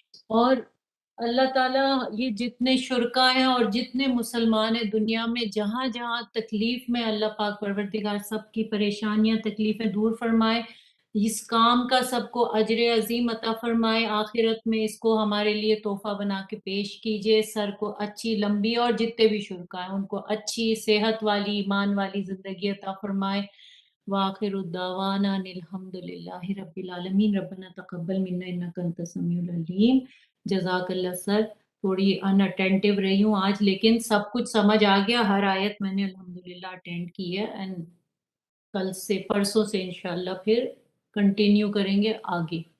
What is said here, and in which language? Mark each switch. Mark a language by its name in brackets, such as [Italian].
[Urdu] اور اللہ تعالیٰ یہ جتنے شرکا ہیں اور جتنے مسلمان ہیں دنیا میں، جہاں جہاں تکلیف میں، اللہ پاک پروردگار سب کی پریشانیاں تکلیفیں دور فرمائے، اس کام کا سب کو اجر عظیم عطا فرمائے. آخرت میں اس کو ہمارے لیے تحفہ بنا کے پیش کیجئے. سر کو اچھی لمبی، اور جتنے بھی شرکا ہیں ان کو اچھی صحت والی ایمان والی زندگی عطا فرمائے. [Arabic] وآخر الدعوانا ان الحمد للہ رب العالمین. ربنا تقبل منا انک انت السمیع العلیم. جزاک اللہ سر. [Urdu] تھوڑی ان اٹینٹیو رہی ہوں آج، لیکن سب کچھ سمجھ آ گیا. ہر آیت میں نے الحمدللہ اٹینڈ کی ہے، اینڈ کل سے پرسوں سے انشاءاللہ پھر کنٹینیو کریں گے آگے